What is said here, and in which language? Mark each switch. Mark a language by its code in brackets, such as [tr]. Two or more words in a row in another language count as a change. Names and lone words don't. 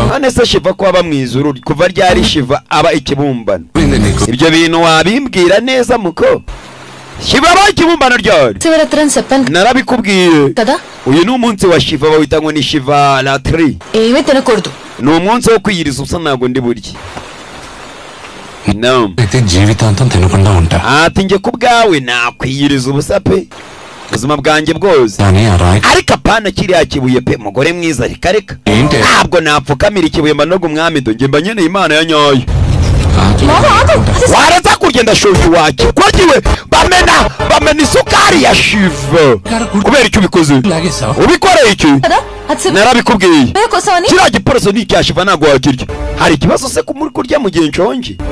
[rw] none se Shiva ko aba mwizuru kuva ryari Shiva aba ikibumbano ibyo bintu wabimbwira neza muko Shiva aba ikibumbano ryari narabikubwiye uyu ni umunsi wa Shiva bawita ngo ni Shiva Ratri ni umunsi wo kwiyiriza ubusa ntabwo ndi burye no [te] జీవితాంతం తినకుండా ఉంటా [rw] ati njye ku bwawe nakwiyiriza ubusa pe ubuzima bwanjye bwose ariko apana kiriya kibuye pe mugore mwiza reka ntabwo napfukamira ikibuye manoga umwami do njye mba nkeneye Imana ya nyayo waraza kurya ndashoje wacyo kwagiwe bamena isukari ya Shiva kubera icyo ubikoze ubikoreye iki narabikubwiye kiriya giporoso ni icya Shiva ntabwo wakirya hari ikibazo se muri kurya mu gihe nshonje